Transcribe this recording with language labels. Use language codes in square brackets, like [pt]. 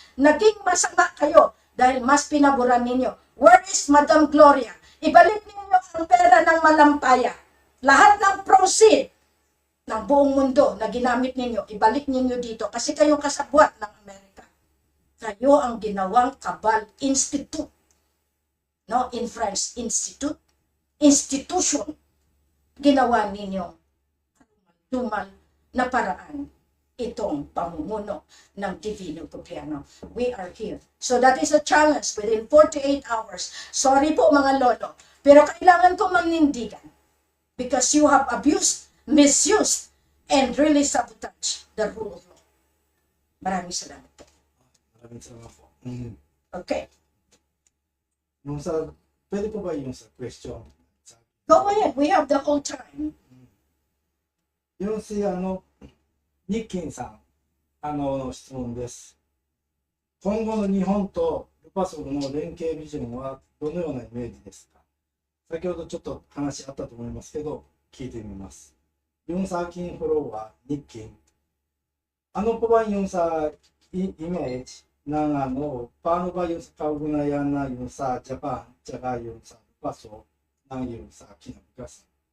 [tl] Naging masama kayo dahil mas pinaboran ninyo. [en] Where is Madam Gloria? [tl] Ibalik ninyo ang pera ng malampaya. Lahat ng proceed. ng buong mundo na ginamit ninyo, ibalik ninyo dito kasi kayong kasabwat ng Amerika. Kayo ang ginawang Cabal Institute. [en] No, in French, institution. [tl] Ginawa ninyo tumal na paraan itong pamumuno ng Divino Gobyerno. [en] We are here. So that is a challenge within 48 hours. Sorry [tl] po mga lolo, pero kailangan ko magnindigan [en] because you have abused, misused, and really sabotaged the rule of law. [tl] Maraming salamat po. Maraming salamat po. [en] Okay. [tl] Yung sa, pwede po ba yung sa question? [en] Go ahead. We have the whole time. [tl] Yung si [ja] 日金さん、質問です。今後の日本とルパソルの連携ビジョンはどのようなイメージですか？先ほどちょっと話あったと思いますけど、聞いてみます。 [tl] yung sa aking follower,日金, ano po ba yung sa image ng paano ba yung sa kaugnayan na yung sa Japan, tsaka yung sa Lupaso, ng yung sa kinabukasan?